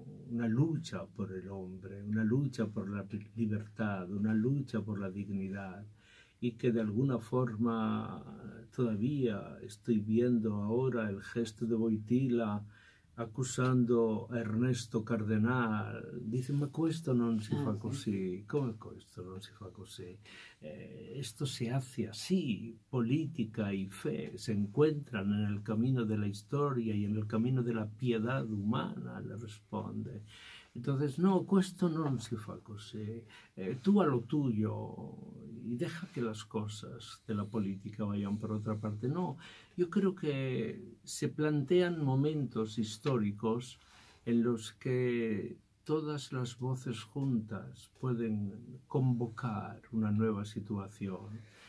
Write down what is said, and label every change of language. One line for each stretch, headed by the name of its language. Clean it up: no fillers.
Spanish: una lucha por el hombre, una lucha por la libertad, una lucha por la dignidad, y que de alguna forma todavía estoy viendo ahora el gesto de Wojtyla accusando a Ernesto Cardenal.
Italian: Dice, ma questo non si fa così. Come questo non si fa così?
Spanish: Esto se hace así. Política y fe se encuentran en el camino de la historia y en el camino de la piedad humana, le responde. Entonces, no,
Italian: questo non si fa così.
Spanish: Tú a lo tuyo y deja que las cosas de la política vayan por otra parte. No, yo creo que se plantean momentos históricos en los que todas las voces juntas pueden convocar una nueva situación.